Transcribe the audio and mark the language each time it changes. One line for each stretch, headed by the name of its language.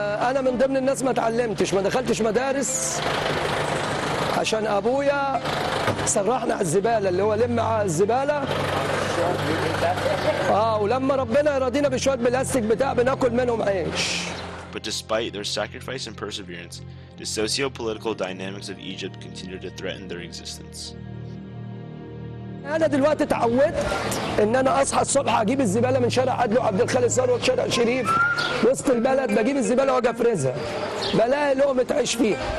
Arabic: أنا من ضمن الناس ما اتعلمتش ما دخلتش مدارس عشان أبويا سرحنا على الزبالة اللي هو لم على الزبالة. ولما ربنا يرضينا بشوية بلاستيك بتاع بناكل منهم عيش.
English: But despite their sacrifice and perseverance, the socio-political dynamics of Egypt continue to threaten their existence.
Arabic: أنا دلوقتي اتعودت إن أنا أصحى الصبح أجيب الزبالة من شارع عدلي وعبد الخالق ثروت شارع شريف وسط البلد بجيب الزبالة وأجي أفرزها بلاقي لقمة عيش فيها.